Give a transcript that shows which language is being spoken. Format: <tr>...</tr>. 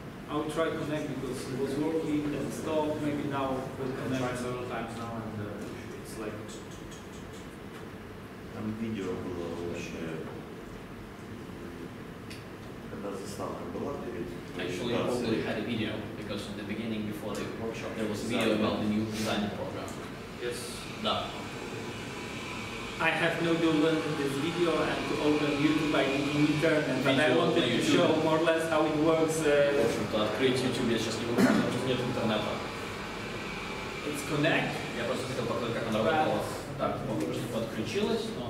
<en>I will try to connect because it was working and stopped. Maybe now we'll connect. I tried several times now and it's like.</en> <ru>Там видео было вообще, когда заставка была перед.</ru> <en>Actually, I probably had a video because in the beginning, before the workshop, there was a video about the new design program. Yes.</en> <ru>Да.</ru> <en>I have no downloaded this video and to open YouTube I need internet, but I wanted to show more or less how it works.</en> <ru>В общем-то, открыть YouTube я сейчас не могу, потому что нет интернета.</ru> <en>It's connect.</en> <ru>Я просто хотел показать, как она работала. Так, похоже, что подключилась, но...</ru>